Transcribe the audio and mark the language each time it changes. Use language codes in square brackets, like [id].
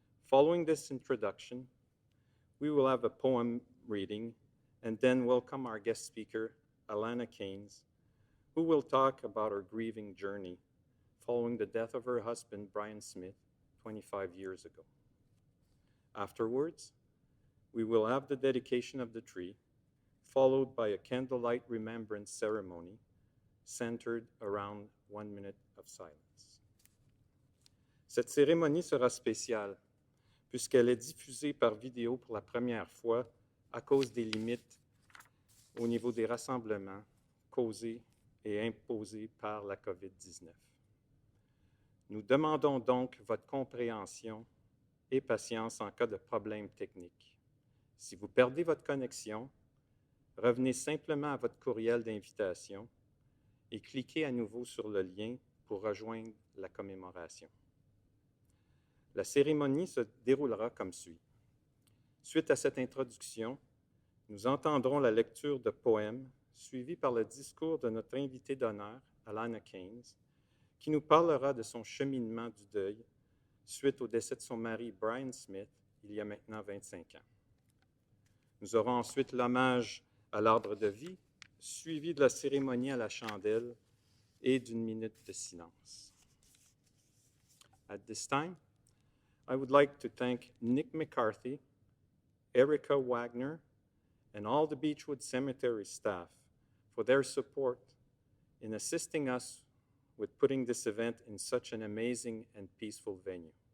[en] Following this introduction, we will have a poem reading and then welcome our guest speaker, Alana Keynes, who will talk about her grieving journey following the death of her husband, Brian Smith, 25 years ago. Afterwards, we will have the dedication of the tree, followed by a candlelight remembrance ceremony centered around 1 minute of silence. [fr] Cette cérémonie sera spéciale puisqu'elle est diffusée par vidéo pour la première fois à cause des limites au niveau des rassemblements causés et imposés par la COVID-19. Nous demandons donc votre compréhension et patience en cas de problèmes techniques. Si vous perdez votre connexion, revenez simplement à votre courriel d'invitation et cliquez à nouveau sur le lien pour rejoindre la commémoration. La cérémonie se déroulera comme suit. Suite à cette introduction, nous entendrons la lecture de poèmes suivie par le discours de notre invité d'honneur, Alana Keynes, qui nous parlera de son cheminement du deuil suite au décès de son mari Brian Smith il y a maintenant 25 ans. Nous aurons ensuite l'hommage à l'Arbre de Vie, suivi de la cérémonie à la chandelle et d'une minute de silence. [en] At this time, I would like to thank Nick McCarthy, Erica Wagner, and all the Beechwood Cemetery staff for their support in assisting us with putting this event in such an amazing and peaceful venue.